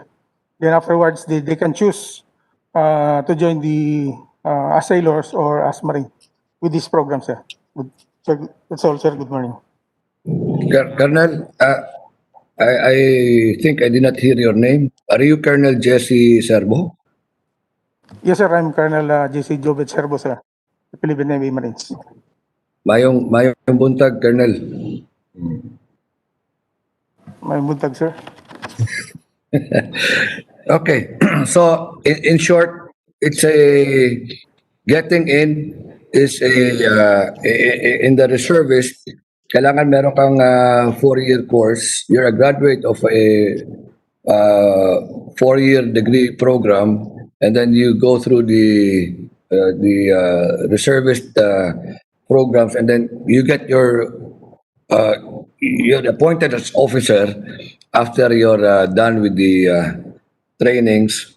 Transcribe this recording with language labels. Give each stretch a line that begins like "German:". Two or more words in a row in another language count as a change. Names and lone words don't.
English: Then afterwards, they can choose to join the as sailors or as marine with this program, sir. Sir, that's all, sir. Good morning. Colonel, I think I did not hear your name. Are you Colonel Jesse Serbo? Yes, sir. I'm Colonel J.C. Jobet Serbo, sir. The Philippine Navy Marines.
Cebuano: Mayong buntag, Colonel. May buntag, sir.
English: Okay, so in short, it's a getting in is in the reservist.
Filipino: Kailangan meron kang 4-year course.
English: You're a graduate of a 4-year degree program, and then you go through the reservist programs, and then you get you're appointed as officer after you're done with the trainings.